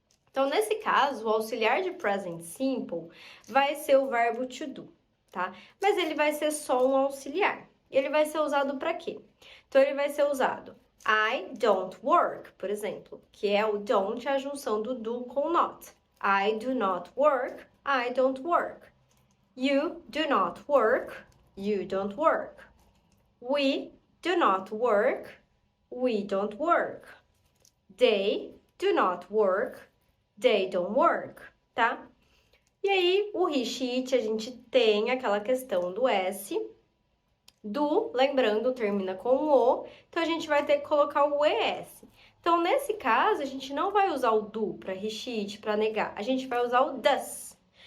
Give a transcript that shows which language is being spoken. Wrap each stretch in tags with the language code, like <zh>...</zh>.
<pt>Então, nesse caso, o auxiliar de present simple vai ser o verbo to do, tá? Mas ele vai ser só um auxiliar. Ele vai ser usado para quê? Então, ele vai ser usado</pt> <en>I don't work,</en> <pt>por exemplo, que é o don't, a junção do do com not.</pt> <en>I do not work, I don't work. You do not work, you don't work. We do not work, we don't work. They do not work, they don't work, tá?</en> <pt>E aí, o he, she, it, a gente tem aquela questão do S. Do, lembrando, termina com o, então a gente vai ter que colocar o ES. Então, nesse caso, a gente não vai usar o do para he, she, it, para negar, a gente vai usar o does.</pt>